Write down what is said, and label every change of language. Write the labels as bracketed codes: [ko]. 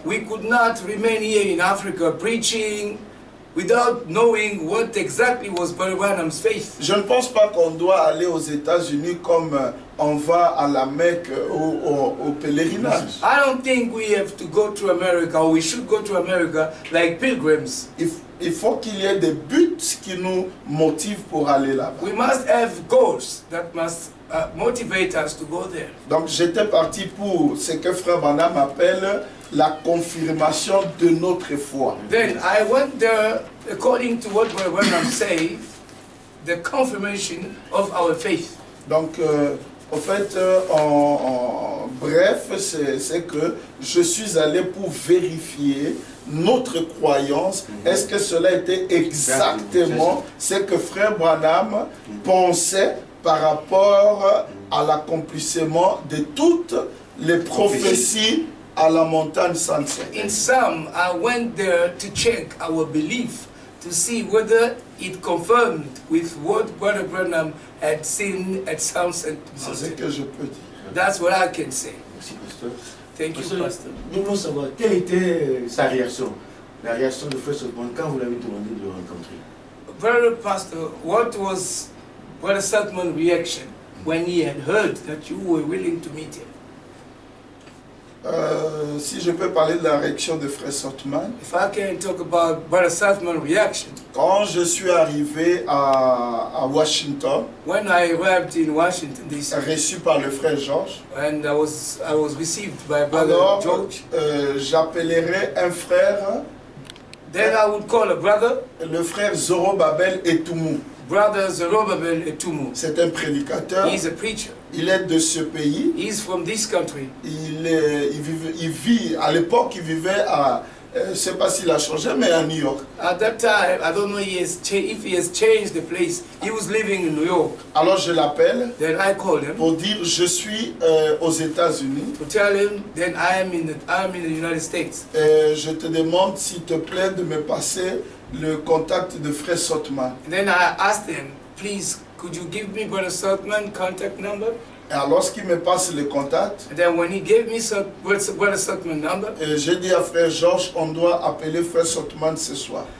[en] We could not remain here in Africa preaching without knowing what exactly was Brother Branham's faith. [fr] Je ne pense pas qu'on doit aller aux États-Unis comme on va à la Mecque au pèlerinage. [en] I don't think we have to go to America, or we should go to America like pilgrims. [fr] Il faut qu'il y ait des buts qui nous motivent pour aller là-bas. [en] We must have goals that must motivate us to go there. [fr] Donc j'étais parti pour ce que Frère Branham appelle la confirmation de notre foi. [en] Then I went there, according to what Brother Branham said, the confirmation of our faith. [fr] Donc en fait, en bref, c'est que je suis allé pour vérifier notre croyance. Est-ce que cela était exactement ce que Frère Branham pensait par rapport à l'accomplissement de toutes les prophéties à la montagne Sainte? [en] In sum, I went there to check our belief, to see whether it confirmed with what Brother Branham had seen at Sunset [fr] C'est ce [en] Mountain. [fr] que je peux dire. [en] That's what I can say. [fr] Merci, pasteur. [en] Thank you, [fr] Pasteur, [en] Pastor. [fr] nous voulons savoir quelle était sa réaction, la réaction de Frère Sotman quand vous l'avez demandé de le rencontrer. [en] Brother Pastor, what was Brother Sutman's reaction when he had heard that you were willing to meet him? [fr] Si je peux parler de la réaction de Frère Sotman. [en] If I can talk about Brother Southman's reaction. [fr] Quand je suis arrivé à Washington, [en] When I arrived in Washington DC, [fr] reçu par le Frère Georges, [en] and I was received by Brother [fr] alors [en] George, [fr] j'appellerai un frère, [en] then I would call a brother, [fr] le frère Zorobabel Etumu. [en] Brother Zerubbabel Etumu. [fr] C'est un prédicateur. [en] He's a preacher. [fr] Il est de ce pays. [en] He's from this country. [fr] Il vit, à l'époque, il vivait à, je ne sais pas s'il a changé, mais à New York. [en] At that time, I don't know if he has changed the place. He was living in New York. [fr] Alors je l'appelle [en] Then I called him [fr] pour dire je suis aux États-Unis. [en] to tell him. Then I am in the United States. [fr] Je te demande s'il te plaît de me passer le contact de Frère Sotman. [en] And then I asked him, please, could you give me Brother Southman's contact number? [fr] Et alors lorsqu'il me passe le contact, [en] And then when he gave me Brother Southman's number, [fr] j'ai dit à Frère Georges, on doit appeler Frère Sotman ce soir.